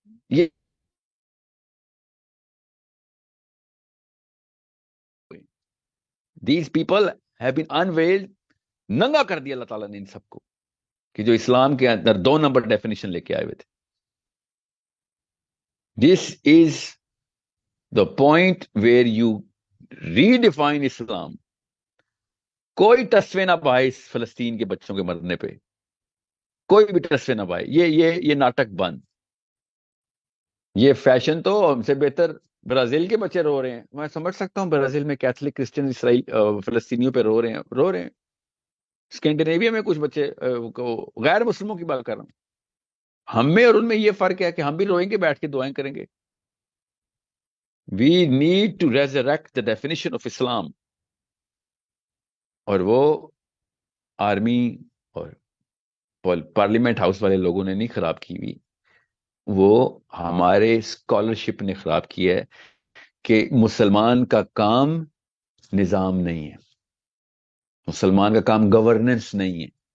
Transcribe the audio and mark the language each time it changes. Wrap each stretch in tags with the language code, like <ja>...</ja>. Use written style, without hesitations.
<ur>یہ</ur> <en>these people have been unveiled,</en> <ur>ننگا کر دیا اللہ تعالیٰ نے ان سب کو، کہ جو اسلام کے اندر 2 نمبر ڈیفینیشن لے کے آئے ہوئے تھے.</ur> <en>This is the point where you redefine Islam.</en> <ur>کوئی تصویر نہ پائے اس فلسطین کے بچوں کے مرنے پہ، کوئی بھی تصویر نہ پائے. یہ ناٹک بند. یہ فیشن تو ہم سے بہتر برازیل کے بچے رو رہے ہیں. میں سمجھ سکتا ہوں برازیل میں کیتھولک کرسچن اسرائیل فلسطینیوں پہ رو رہے ہیں. اسکینڈینیویا میں کچھ بچے غیر مسلموں کی بات کر رہا ہوں. ہم میں اور ان میں یہ فرق ہے کہ ہم بھی روئیں گے، بیٹھ کے دعائیں کریں گے.</ur> <en>We need to resurrect the definition of Islam.</en> <ur>اور وہ آرمی اور پارلیمنٹ ہاؤس والے لوگوں نے نہیں خراب کی ہوئی، وہ ہمارے اسکالرشپ نے خراب کی ہے کہ مسلمان کا کام نظام نہیں ہے، مسلمان کا کام گورننس نہیں ہے.</ur>